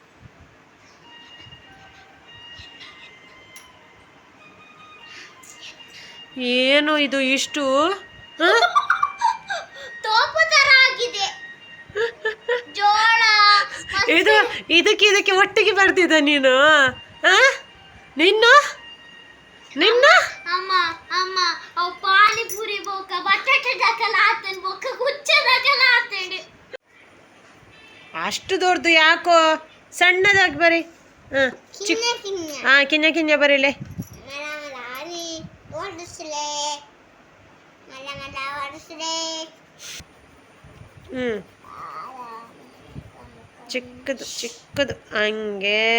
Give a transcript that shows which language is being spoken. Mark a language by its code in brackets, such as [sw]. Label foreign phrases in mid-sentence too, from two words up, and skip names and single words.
[kn] ಏನು ಇದು ಇಷ್ಟು? ಇದು ಇದಕ್ಕೆ ಒಟ್ಟಿಗೆ ಬರ್ತಿದ್ದ ನೀನು? ನಿನ್ನ ನಿನ್ನ [tcy] ಪಾನಿಪುರಿ ಬೋಕ ಬಟಾಟೆ ದಕಲ ಆತನ್ ಬೋಕ ಗುಚ್ಚ ದಕಲ ಆತಂಡು. [kn] ಅಷ್ಟು ದೊಡ್ಡದು ಯಾಕೋ? ಸಣ್ಣದಾಗಿ ಬರೀ. [tcy] ಹಾಂ, ಕಿನ್ನ ಕಿನ್ನ ಬರೀಲೆ. [kn] ಚಿಕ್ಕದು ಚಿಕ್ಕದು ಹಂಗೆ.